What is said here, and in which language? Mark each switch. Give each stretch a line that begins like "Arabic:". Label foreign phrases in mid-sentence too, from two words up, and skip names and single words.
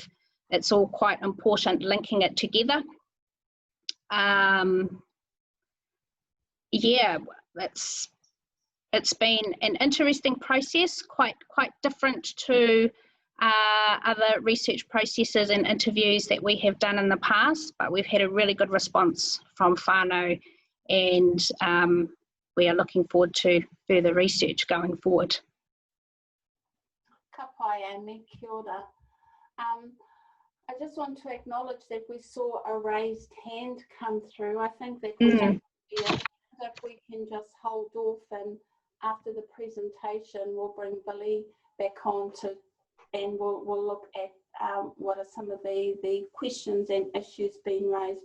English: It's all quite important linking it together. Yeah, it's been an interesting process, quite different to other research processes and interviews that we have done in the past, but we've had a really good response from whānau, and we are looking forward to further research going forward.
Māori: Ka pai, Aimee, kia ora.
English: I just want to acknowledge that we saw a raised hand come through. I think that if we can just hold off, and after the presentation we'll bring Billy back on and we'll look at what are some of the questions and issues being raised.